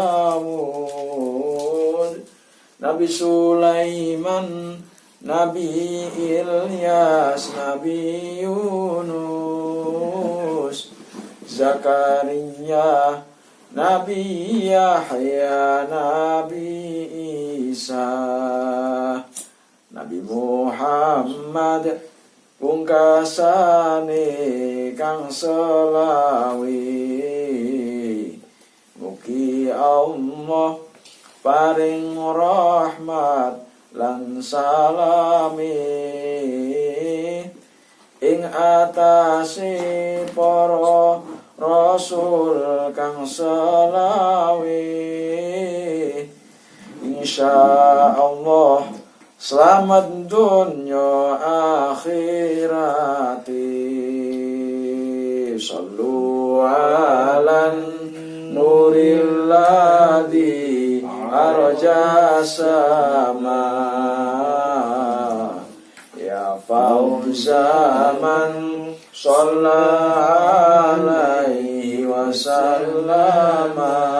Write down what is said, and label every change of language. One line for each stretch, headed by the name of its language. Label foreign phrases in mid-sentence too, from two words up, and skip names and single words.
Javanese: Dawud, Nabi Sulaiman, Nabi Ilyas, Nabi Yunus, Zakaria, Nabi Yahya, Nabi Isa, Nabi Muhammad, pungkasane kang selawi. Mugi Allah paring rahmat lan salami ing atase para rasul kang selawi. Insyaallah selamat dunya akhirati.
Arabic: صلوا على النور الذي أرجى سما يا فوز من صلى عليه وسلما.